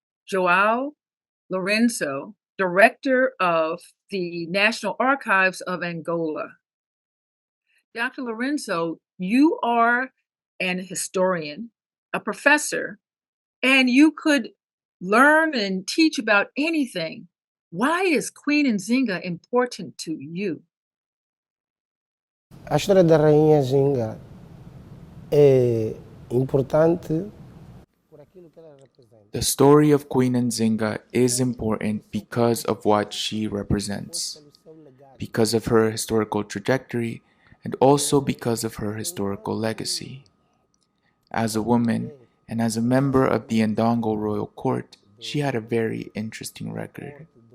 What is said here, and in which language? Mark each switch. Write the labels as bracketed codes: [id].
[en] João Lorenzo, Director of the National Archives of Angola. Dr. Lorenzo, you are an historian, a professor, and you could learn and teach about anything. Why is Queen Nzinga important to you? [pt] A história da Rainha Nzinga é importante por aquilo que ela representa. [en] The story of Queen Nzinga is important because of what she represents, because of her historical trajectory, and also because of her historical legacy. As a woman, and as a member of the Ndongo royal court, she had a very interesting record.